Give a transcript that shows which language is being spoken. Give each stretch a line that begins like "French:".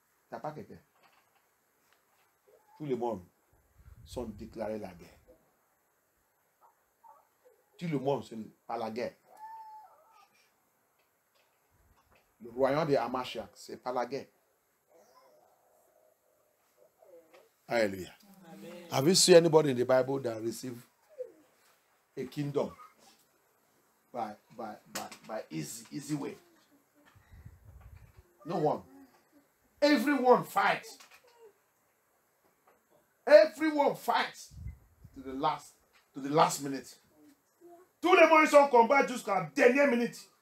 French: Il n'y a pas quelqu'un. Tout le monde sont déclarés la guerre. Tout le monde, c'est pas la guerre. Le royaume de Hamashiach, c'est pas la guerre.
English: Hallelujah. Amen. Have you seen anybody in the Bible that received a kingdom by easy way? No one. Everyone fights. Everyone fights to the last minute.
French: Tous les monde sont en combat jusqu'à la dernière minute.